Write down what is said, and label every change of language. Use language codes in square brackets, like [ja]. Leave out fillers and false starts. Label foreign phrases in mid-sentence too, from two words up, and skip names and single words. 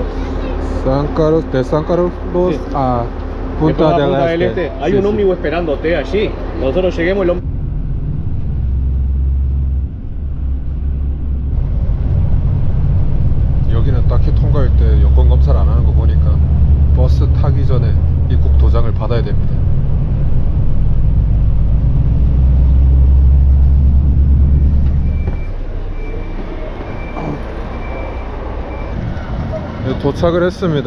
[es] San Carlos, de San Carlos Sí. a Después Punta a del Punta Este. del Este. Hay Sí, un sí. ómnibus esperándote allí. Nosotros lleguemos y lo... [ko] 여기는 딱히 통과할 때 여권 검사를 안 하는 거 보니까 버스 타기 전에 입국 도장을 받아야 됩니다. 네, 도착을 했습니다.